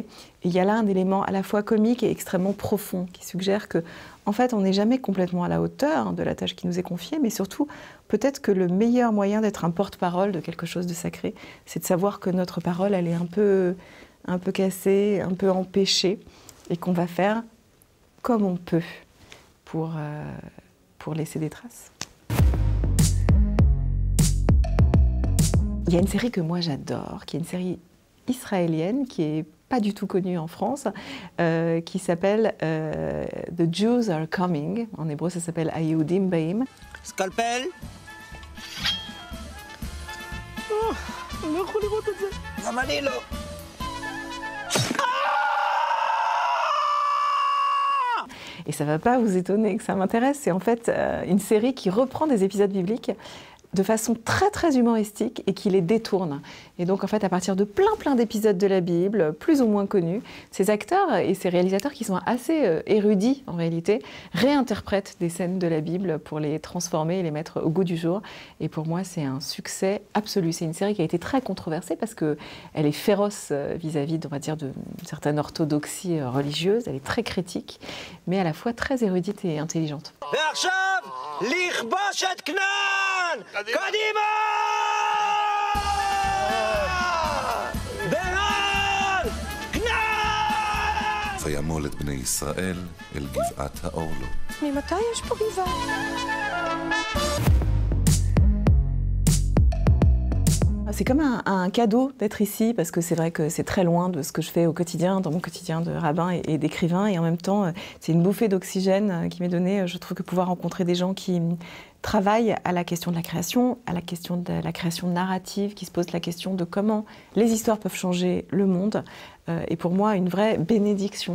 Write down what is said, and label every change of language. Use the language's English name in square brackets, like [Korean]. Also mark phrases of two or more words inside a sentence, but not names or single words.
[French] Et il y a là un élément à la fois comique et extrêmement profond, qui suggère que, en fait, on n'est jamais complètement à la hauteur de la tâche qui nous est confiée, mais surtout, peut-être que le meilleur moyen d'être un porte-parole de quelque chose de sacré, c'est de savoir que notre parole, elle est un peu cassée, un peu empêchée, et qu'on va faire comme on peut pour laisser des traces. Il y a une série que moi j'adore, qui est une série israélienne, qui n'est pas du tout connue en France, qui s'appelle The Jews Are Coming. En hébreu, ça s'appelle Hayehudim Baim. [Hebrew] Scalpel. גם אני לא. [French] Et ça ne va pas vous étonner que ça m'intéresse, c'est en fait une série qui reprend des épisodes bibliques de façon très très humoristique et qui les détourne. Et donc en fait à partir de plein d'épisodes de la Bible, plus ou moins connus, ces acteurs et ces réalisateurs qui sont assez érudits en réalité, réinterprètent des scènes de la Bible pour les transformer et les mettre au goût du jour. Et pour moi c'est un succès absolu. C'est une série qui a été très controversée parce qu'elle est féroce vis-à-vis, on va dire, d'une certaine orthodoxie religieuse, elle est très critique, mais à la fois très érudite et intelligente. [Hebrew] ועכשיו, לכבוש את כנען! קדימה! ברעל! כנען! וימול את בני ישראל אל גבעת האורלות. ממתי יש פה גבעה? [French] C'est comme un cadeau d'être ici, parce que c'est vrai que c'est très loin de ce que je fais au quotidien, dans mon quotidien de rabbin et d'écrivain, et en même temps, c'est une bouffée d'oxygène qui m'est donnée. Je trouve que pouvoir rencontrer des gens qui travaillent à la question de la création, à la question de la création narrative, qui se posent la question de comment les histoires peuvent changer le monde, est pour moi une vraie bénédiction.